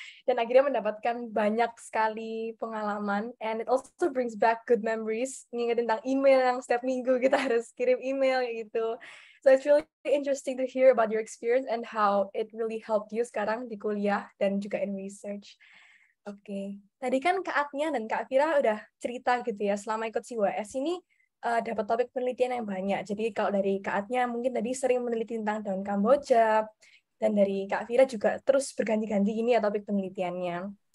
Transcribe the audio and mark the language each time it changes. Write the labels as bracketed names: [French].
[Indonesian] Dan akhirnya mendapatkan banyak sekali pengalaman. [English] And it also brings back good memories. [Indonesian] Ngingetin tentang email yang setiap minggu kita harus kirim email gitu. [English] So it's really interesting to hear about your experience and how it really helped you [Indonesian] sekarang di kuliah dan juga [English] in research. [Indonesian] Oke, tadi kan Kak Atnya dan Kak Vira udah cerita gitu ya, selama ikut CYS ini dapat topik penelitian yang banyak. Jadi kalau dari Kak Atnya mungkin tadi sering meneliti tentang daun Kamboja, dan dari Kak Vira juga terus berganti-ganti ini ya topik penelitiannya.